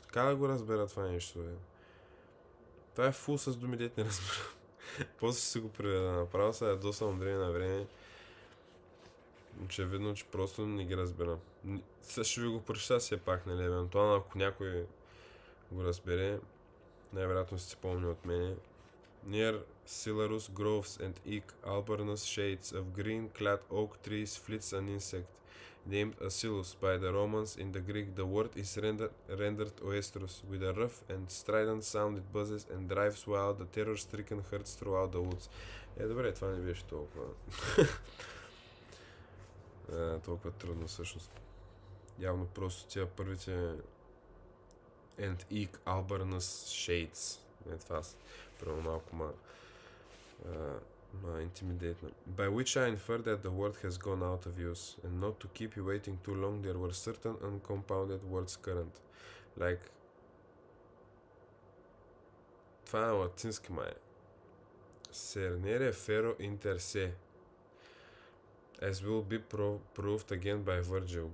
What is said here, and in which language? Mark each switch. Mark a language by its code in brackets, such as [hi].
[bg] Как да го разбера това нещо, бе? Това е фул с думи, дет не разбирам. После ще си го преведа. Направо се ядосам от време на време. Очевидно, че просто не ги разбирам. Сега ще ви го прочета все пак, нали, евентуално ако някой го разбере, най-вероятно си помни от мене. [en] Near Silarus groves and eke albornoz shades of green-clad oak trees flits an insect, named Acilus by the Romans. In the Greek, the word is rendered oestrus. With a rough and strident sound it buzzes and drives wild the terror-stricken herds throughout the woods. [bg] Добре, това не беше толкова. Толкова трудно всъщност. Явно просто тия първите [en] and eke albornoz shades. [bg] Това първо малко intimidating. [en] By which I infer that the word has gone out of use, and not to keep you waiting too long, there were certain uncompounded words current, like [bg] това е латински май. [la] Cernere ferro inter se, [en] as will be proved again by Virgil.